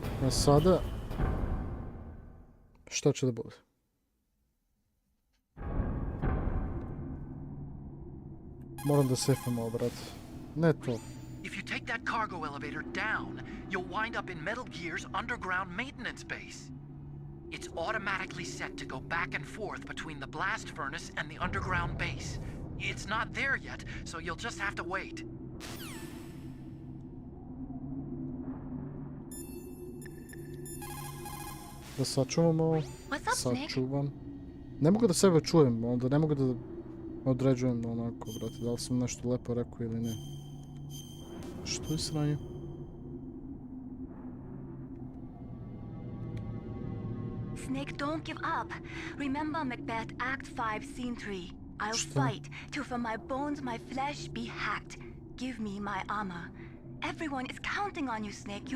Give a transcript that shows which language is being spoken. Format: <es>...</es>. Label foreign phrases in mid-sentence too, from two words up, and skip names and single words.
<sr>sada... Šta će da bude? Moram da sefam ovo, brate. Ne to.</sr> <en>If you take that cargo elevator down, you'll wind up in Metal Gear's underground maintenance base. It's automatically set to go back and forth between the blast furnace and the underground base. It's not there yet, so you'll just have to wait.</en> <sr>Da sačuvam ovo.</sr> <en>What's up, Snake?</en> <sr>Sačuvam. Ne mogu da sebe čujem, onda ne mogu da određujem onako, brate, da li sam nešto lepo rekao ili ne. Što je sranje?</sr> <en>Snake, don't give up. Remember Macbeth Act 5, Scene 3. I'll</en> <ru>Что?</ru> <en>fight till from my bones my flesh be hacked. Give me my armor. Everyone is counting on you, Snake.</en>